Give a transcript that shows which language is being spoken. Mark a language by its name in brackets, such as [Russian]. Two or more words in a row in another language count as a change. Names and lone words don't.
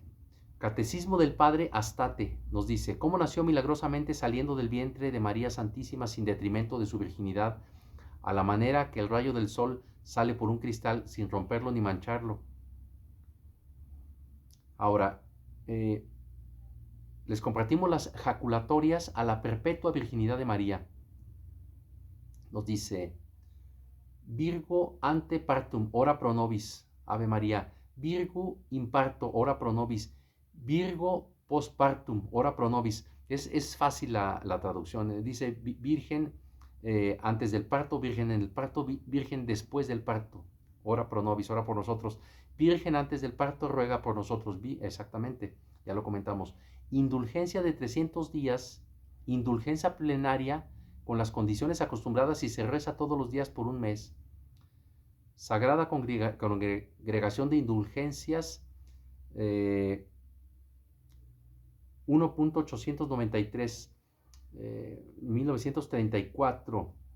[Spanish] Catecismo del Padre Astate nos dice, ¿cómo nació milagrosamente saliendo del vientre de María Santísima sin detrimento de su virginidad, a la manera que el rayo del sol sale por un cristal sin romperlo ni mancharlo? Ahora, les compartimos las jaculatorias a la perpetua virginidad de María. Nos dice, [Latin] Virgo ante partum, ora pro nobis, Ave María. Virgo in parto, ora pro nobis. Virgo post partum, ora pro nobis. [Spanish] Es fácil la traducción. Dice virgen antes del parto, virgen en el parto, virgen después del parto. [Latin] Ora pro nobis, [Spanish] ora por nosotros. Virgen antes del parto, ruega por nosotros. Exactamente, ya lo comentamos. Indulgencia de 300 días, indulgencia plenaria con las condiciones acostumbradas y se reza todos los días por un mes. Sagrada Congregación de Indulgencias 1.893, 1934.